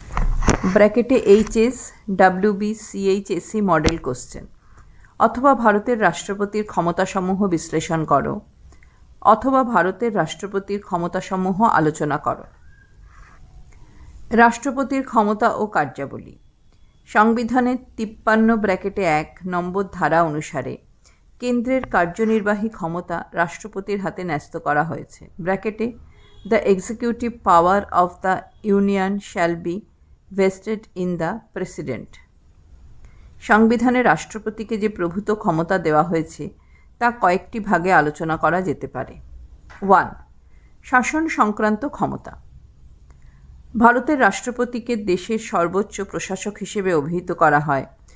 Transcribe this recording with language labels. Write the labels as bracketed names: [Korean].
[Bangla] (HS, WB, CHSE model question) অথবা ভারতের রাষ্ট্রপতির ক্ষমতাসমূহ বিশ্লেষণ করো, অথবা ভারতের রাষ্ট্রপতির ক্ষমতাসমূহ আলোচনা করো। রাষ্ট্রপতির ক্ষমতা ও কার্যাবলী। সংবিধানের 53(1) নম্বর ধারা অনুসারে কেন্দ্রের কার্যনির্বাহী ক্ষমতা রাষ্ট্রপতির হাতে ন্যস্ত করা হয়েছে। [English] (The executive power of the Union shall be vested in the President). [Bangla] সংবিধানে রাষ্ট্রপতিকে যে প্রভূত ক্ষমতা দেওয়া হয়েছে তা কয়েকটি ভাগে আলোচনা করা যেতে পারে। 1. শাসন সংক্রান্ত ক্ষমতা। ভারতের রাষ্ট্রপতিকে দেশের সর্বোচ্চ প্রশাসক হিসেবে অভিহিত করা হয়।